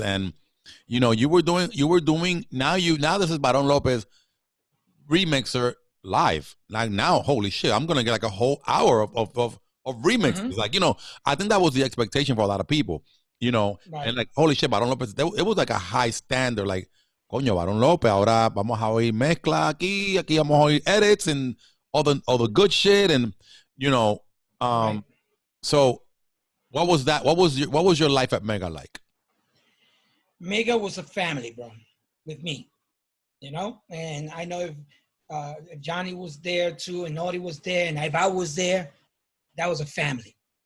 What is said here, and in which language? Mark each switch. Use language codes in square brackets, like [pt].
[en] And, you know, you were doing... Now this is Baron Lopez remixer live. Like now, holy shit, I'm gonna get like a whole hour of remixes. Mm-hmm. Like, you know, I think that was the expectation for a lot of people, you know. Right. And like, holy shit, Baron Lopez, it was like a high standard. [es] Like, coño, Baron Lopez, ahora vamos a oír mezcla aquí vamos a oír [en] edits and all the good shit. And, you know, right. So what was that? What was your life at Mega like? Mega was a family, bro, with me. you know. And I know if Johnny was there too, and Naughty was there, and if I was there, that was a family.